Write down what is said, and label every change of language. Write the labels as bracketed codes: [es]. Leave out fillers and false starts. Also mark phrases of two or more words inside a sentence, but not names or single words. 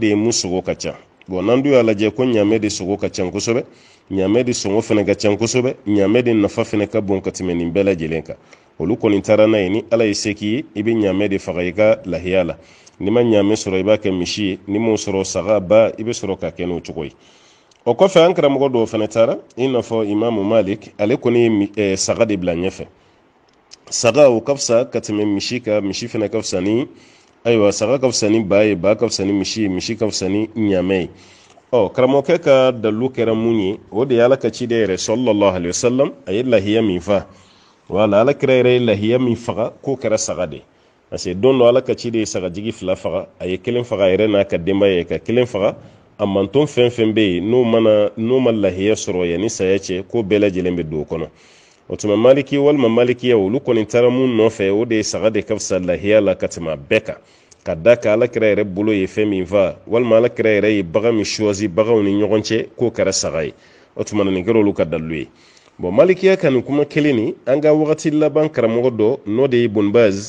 [bm] ye mun sogo ka ca bon n'an dun y'a lajɛ ko ɲaamɛ de sogo ka ca kosɛbɛ ɲaamɛ de sɔngɔ fana ka ca kosɛbɛ ɲaamɛ de nafa fana ka bon ka tɛmɛ nin bɛɛ lajɛlen kan olu kɔni taara n'a ye ni ala ye se k'i ye i bɛ ɲaamɛ de faga i ka lahiya la ni ma ɲaamɛ sɔrɔ i b'a kɛ misi ye ni m'o sɔrɔ saga ba i bɛ sɔrɔ ka kɛ n'o cogo ye o kɔfɛ an karamɔgɔ dɔw fana taara i n'a fɔ imamu malik ale kɔni ye saga de bila ɲɛfɛ saga o ka fisa ka tɛmɛ misi kan misi fana ka fisa ni ayiwa saga ka fisa ni ba ye ba ka fisa ni misi ye misi ka fisa ni ɲaamɛ ye karamɔgɔkɛ ka dalilu kɛra mun ye o de ye ala ka ciden yɛrɛ [ar] صلى الله عليه وسلم [bm] a ye lahiya min fa wala ala kira yɛrɛ ye lahiya min faga k'o kɛra saga de parce que don dɔ ala ka ciden ye sagajigi fila faga a ye kelen faga a yɛrɛ n'a ka denbaya ye ka kelen faga a manton fɛn fɛn bɛ yen n'o ma lahiya sɔrɔ yanni saya cɛ ko bɛɛ lajɛlen bɛ don o kɔnɔ o tuma maliki walima malikiya olu kɔni taara mun nɔfɛ o de ye saga de ka fisa lahiya la ka tɛmɛ a bɛɛ kan ka da ka alakira yɛrɛ bolo ye fɛn min fa walima alakira yɛrɛ ye bagan min choisi baganw ni ɲɔgɔn cɛ k'o kɛra saga ye o tuma nin kɛra olu ka dalilu ye bon malikiya ka nin kuma kelen ni an ka wagati laban karamɔgɔ dɔ n'o de ye ibn baz